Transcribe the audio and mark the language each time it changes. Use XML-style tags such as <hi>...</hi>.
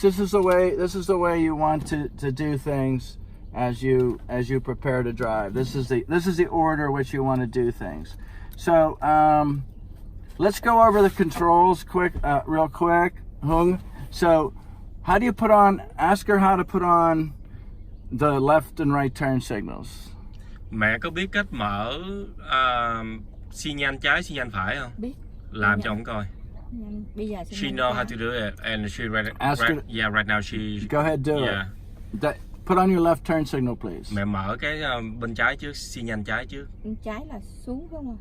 <en>This is the way you want to do things as you prepare to drive. This is the order which you want to do things. So let's go over the controls real quick, Hung. So how do you ask her how to put on the left and right turn signals?</en> <vi>Mẹ có biết cách mở xi nhan trái, xi nhan phải không? Biết. Làm cho ông coi. Bây giờ</vi> <en>She know how to do it, and she right now she. Go ahead, do it. Put on your left turn signal, please.</en> <vi>Mẹ mở cái bên trái trước, xi nhan trái trước. Bên trái là xuống đúng không?</vi>